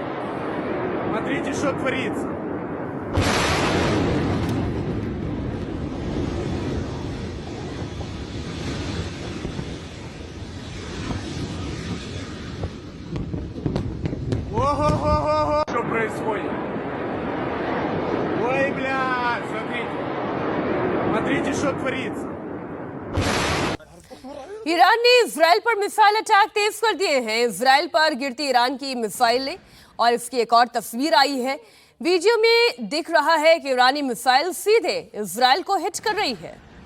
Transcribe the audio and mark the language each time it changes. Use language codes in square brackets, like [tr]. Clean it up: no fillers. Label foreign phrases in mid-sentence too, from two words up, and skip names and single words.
[ru] Смотрите, что творится! Ого-го-го-го! Что происходит? Ой, блядь! Смотрите! Смотрите, что творится! [hi] ईरान ने इजराइल पर [en] missile attack [hi] तेज कर दिए हैं। इजराइल पर गिरती ईरान की मिसाइलें और इसकी एक और तस्वीर आई है। वीडियो में दिख रहा है कि ईरानी मिसाइल सीधे इजराइल को हिट कर रही है।